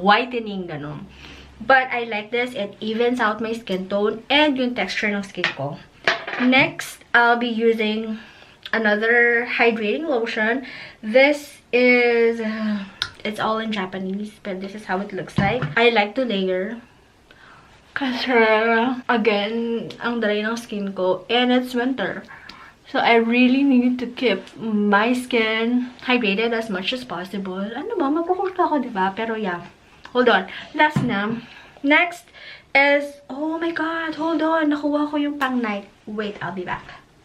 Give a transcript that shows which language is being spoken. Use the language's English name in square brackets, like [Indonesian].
[English] Whitening, gano'n. But, I like this. It evens out my skin tone and [Filipino] yung texture ng skin ko. [English] Next, I'll be using another hydrating lotion. This is... it's all in Japanese, but this is how it looks like. I like to layer. [Filipino] Kasi, again, ang dry ng skin ko. [English] And it's winter. So, I really need to keep my skin hydrated as much as possible. [Filipino] Ano ba? Magpukulta ako, diba? Pero yeah. [English] Hold on. [Filipino] Last na. [English] Next is... oh my God! Hold on. [Filipino] Nakuha ko yung pang night. [English] Wait, I'll be back.